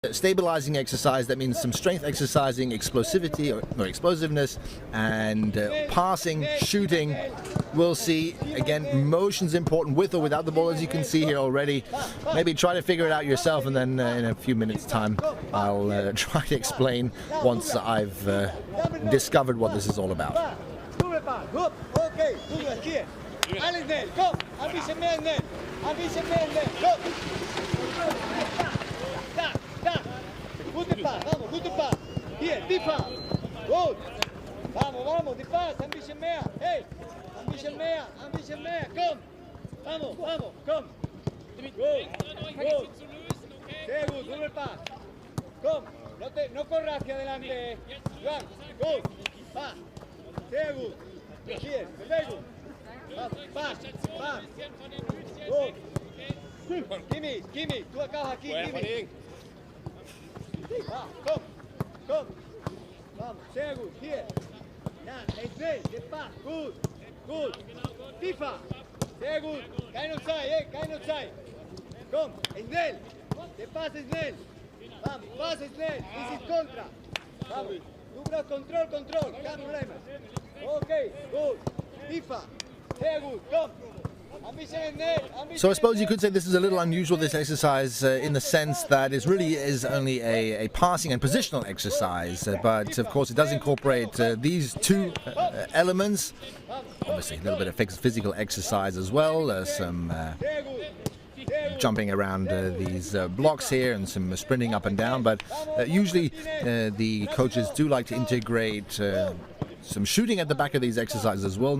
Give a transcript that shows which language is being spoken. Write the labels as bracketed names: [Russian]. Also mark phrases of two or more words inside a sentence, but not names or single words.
[English] Stabilizing exercise, that means some strength exercising, explosivity or explosiveness, and passing, shooting. We'll see, again, motion's important with or without the ball, as you can see here already. Maybe try to figure it out yourself, and then in a few minutes time I'll try to explain once I've discovered what this is all about. [German] Gute Pass, vamos, gute Pass. Hier, die Pass. Gut. [Spanish] Vamos, vamos, [German] die Pass, ein bisschen mehr. Hey, ein bisschen mehr, ein bisschen mehr. Komm. [Spanish] Vamos, vamos, [German] komm. Gut, gut. Sehr gut, Rubel Pass. Komm, [Spanish] no corras hacia adelante. Juan, [German] gut. Pass. Sehr gut. Hier, Bewegung. Pass, Pass. Gut. Kimi, du [Spanish] acá aquí, [German] Kimi. Komm, komm. Vamos, sehr gut. Hier. Na, schnell, der Pass. Gut, gut. Tiefer. Sehr gut. Keine Zeit, keine Zeit. Komm, schnell. Der Pass ist schnell. Vamos, Pass ist schnell. Das ist Kontra. Vamos. Du brauchst Control. Kein Problem. Okay, gut. Tiefer. Sehr gut. Komm. [English] So I suppose you could say this is a little unusual, this exercise, in the sense that it really is only a passing and positional exercise, but of course it does incorporate these two elements. Obviously a little bit of physical exercise as well, some jumping around these blocks here and some sprinting up and down, but usually the coaches do like to integrate some shooting at the back of these exercises as well.